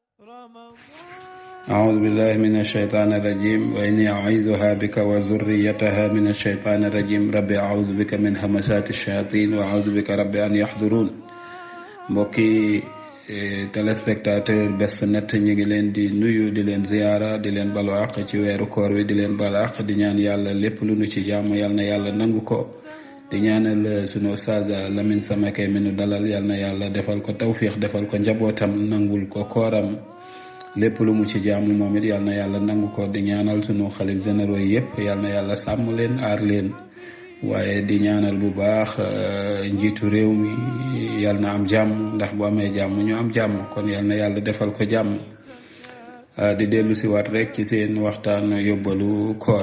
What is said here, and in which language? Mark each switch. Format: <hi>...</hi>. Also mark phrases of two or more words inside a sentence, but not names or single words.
<ar>أعوذ بالله من الشيطان الرجيم وإني أعيذها بك وذريتها من الشيطان الرجيم ربي أعوذ بك من همسات الشياطين وأعوذ بك ربي أن يحضرون.</ar> <wo>mbokki téléspectateur Best Net ñu ngi leen di nuyu di leen ziyaara di leen balu àq ci weeru koor wi di leen balu àq di ñaan yàlla lépp lu nu ci jàmm yal na yàlla nangu ko di ñaanal sunu ustaaz Lamine Samake mi nu dalal yal na yàlla defal ko tawfiix defal ko njabootam nangul ko kooram lépp lu mu ci jaamu moom it yal na yàlla nangu ko di ñaanal sunu xalif généraux yépp yal na yàlla sàmm leen aar leen waaye di ñaanal bu baax njiitu réew mi yal na am jàmm ndax bu amee jàmm ñu am jàmm kon yal na yàlla defal ko jàmm di dellu si waat rek ci seen waxtaan yóbbalu</wo>